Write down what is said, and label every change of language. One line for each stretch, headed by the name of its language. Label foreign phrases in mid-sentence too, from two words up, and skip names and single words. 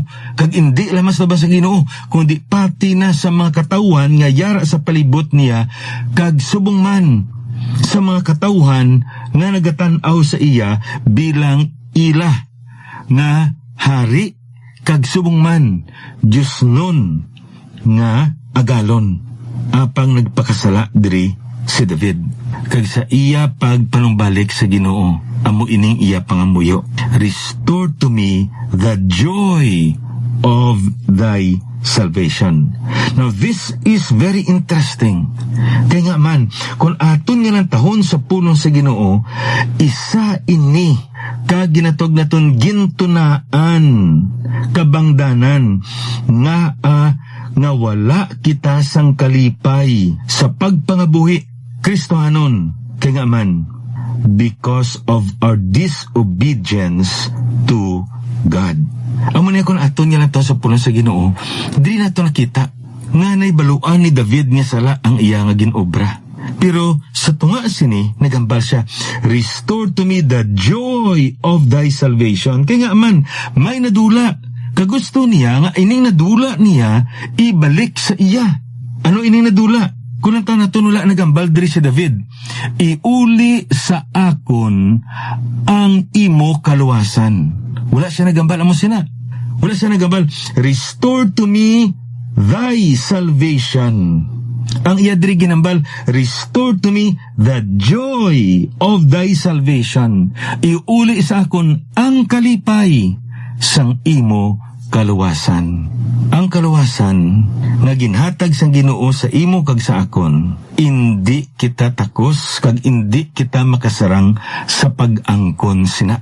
Hiligaynon: Kag indi lamas ba sa Ginoo kundi pati na sa mga katawhan nga yara sa palibot niya, kag subong man sa mga katawhan nga nagatan-aw sa iya bilang ila nga hari, kag subong man Diyos nun nga agalon. Apang nagpakasala diri si David, kag sa iya pagpanumbalik sa Ginoo amo ining iya pangamuyo.
English: Restore to me the joy of thy salvation. Now this is very interesting.
Hiligaynon: Kaya nga man, kung aton nga lang tahon sa pulong sa Ginoo, isa ini kag ginatog naton gintunaan kabangdanan nga wala kita sang kalipay sa pagpangabuhi Kristohanon. Kaya nga man,
English: because of our disobedience to God.
Hiligaynon: Amo niya kung aton nga lang to sa pulong sa Ginoo, di na to nakita nga naibaluan ni David nga sala ang iya nga ginobra. Pero sa tunga sini, nagambal siya,
English: restore to me the joy of thy salvation.
Hiligaynon: Kaya nga man, may nadula. Kagusto niya nga ining nadula niya ibalik sa iya. Ano ining nadula? Kung ang naton wala nagambal diri si David, iuli sa akon ang imo kaluwasan. Wala siya nagambal, amo sina. Wala siya nagambal,
English: restore to me thy salvation.
Hiligaynon: Ang iya diri ginambal,
English: restore to me the joy of thy salvation.
Hiligaynon: Iuli sa akon ang kalipay sang imo kaluwasan. Ang kaluwasan nga ginhatag sang Ginoo sa imo kag sa akon, indi kita takos kag indi kita makasarang sa pag-angkon sina.